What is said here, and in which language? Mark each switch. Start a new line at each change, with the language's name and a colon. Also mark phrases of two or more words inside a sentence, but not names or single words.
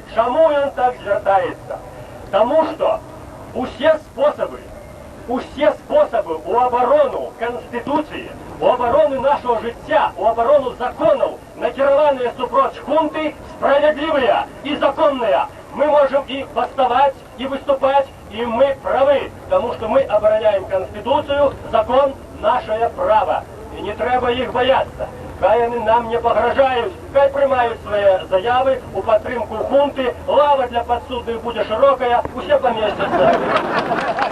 Belarusian: Чаму ён так звяртаецца? Таму што усе спосабы у абарону Канстытуцыі, у абарону нашого жыцця, у абарону законаў, накіраваныя супроць хунты, справядлівыя і законныя.
Russian: Мы можем и баставаць, и выступать, и мы правы, потому что мы обороняем Конституцию, закон, наше право.
Ukrainian: И не треба их бояться. Хай они нам не погрожают, хай приймають свои заявы у підтримку хунти, лава для подсудних буде широкая, усе поместятся.